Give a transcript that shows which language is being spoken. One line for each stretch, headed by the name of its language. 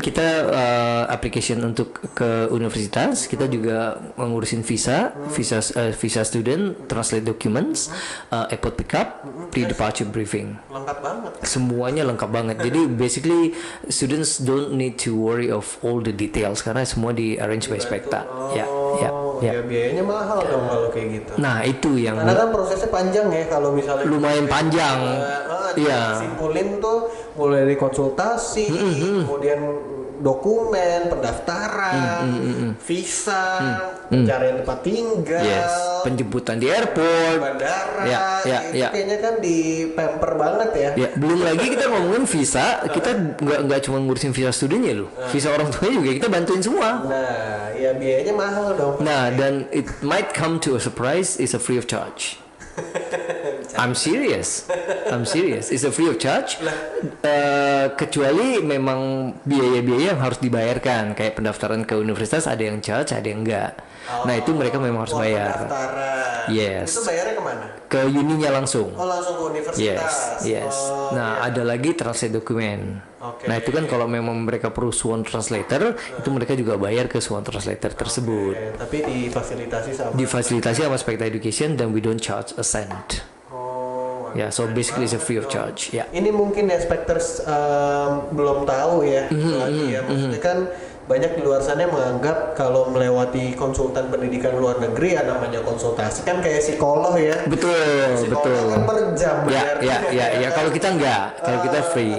Indonesian: Kita application untuk ke universitas, kita juga mengurusin visa student,
English: translate documents, airport pickup, pre-departure briefing.
Indonesian: Lengkap banget. Semuanya lengkap banget.
English: Jadi basically students don't need to worry of all the details
Indonesian: karena semua di
English: arrange by Spekta.
Indonesian: Ya. Biayanya mahal dong kalau kayak gitu. Nah, itu yang karena kan prosesnya panjang ya kalau misalnya lumayan panjang. Iya. Simpulin tuh mulai dari konsultasi, kemudian dokumen, pendaftaran, visa, pencarian tempat tinggal, penjemputan di airport, bandara, ya. Kayaknya kan di pamper banget ya. Ya, belum lagi kita ngomongin visa, kita nggak cuma ngurusin visa studinya loh, visa orang tuanya juga kita bantuin semua. Nah, ya biayanya mahal dong. Nah, dan
English: it might come to a surprise, it's a free of charge. I'm serious. It's a free of charge.
Indonesian: Kecuali memang biaya-biaya yang harus dibayarkan, kayak pendaftaran ke universitas ada yang charge, ada yang enggak. Nah, itu mereka memang harus bayar. Pendaftaran.
English: Yes.
Indonesian: Itu bayarnya kemana? Ke uninya langsung. Oh, langsung ke universitas. Yes. Nah, ada lagi translate dokumen. Nah, itu kan kalau memang mereka perlu Swan Translator, itu mereka juga bayar ke Swan Translator tersebut. Tapi difasilitasi sama Spekta Education, dan
English: we don't charge a cent. Ya, so basically it's a free of charge.
Indonesian: Ya. Ini mungkin ya Specters belum tahu ya. Maksudnya kan banyak di luar sana yang menganggap kalau melewati konsultan pendidikan luar negeri ya namanya konsultasi kan kayak psikolog ya. Betul. Kan per jam bayarnya. Ya. Kalau kita enggak, kalau kita free.